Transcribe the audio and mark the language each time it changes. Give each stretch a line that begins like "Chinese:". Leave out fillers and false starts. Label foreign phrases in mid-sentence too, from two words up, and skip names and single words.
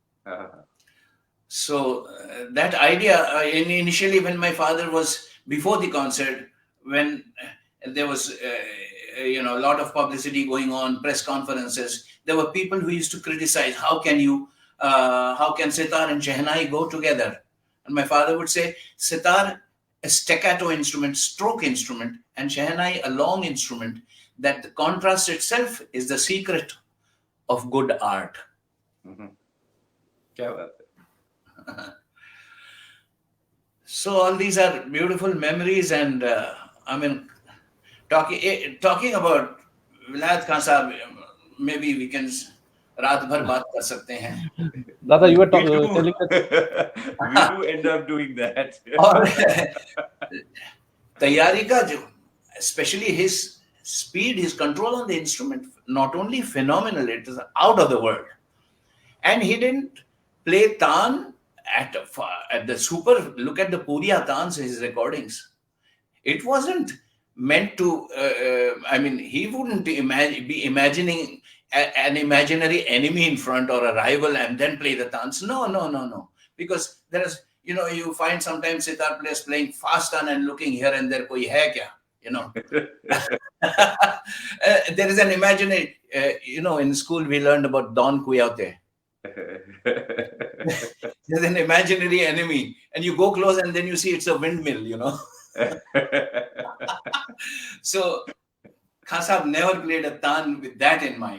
English: So that idea, initially when my father was, before the concert, when there was, a lot of publicity going on, press conferences, there were people who used to criticize, how can sitar and shehnai go together? And my father would say, sitar, a staccato instrument, stroke instrument, and shehnai, a long instrument, that the contrast itself is the secret of good art.
Hindi: Mm-hmm. क्या बात है?
English: So all these are beautiful memories, and talking about Vilayat Khan Sahab, maybe we can
Hindi: रात भर बात कर सकते हैं.
English: Dada, you were We do. telling that We do end up doing that.
Hindi: और तैयारी का जो,
English: especially his speed, his control on the instrument, not only phenomenal, it is out of the world. And he didn't play taan at the super. Look at the Puriya taans, his recordings. It wasn't meant to. He wouldn't be imagining an imaginary enemy in front or a rival and then play the taans. No. Because there is, you find sometimes sitar players playing fast taan and looking here and there.
Hindi: कोई है क्या?
English: There is an imaginary. In school we learned about Don Quixote. There's an imaginary enemy, and you go close, and then you see it's a windmill. So Khan Sahab never played a taan with that in mind.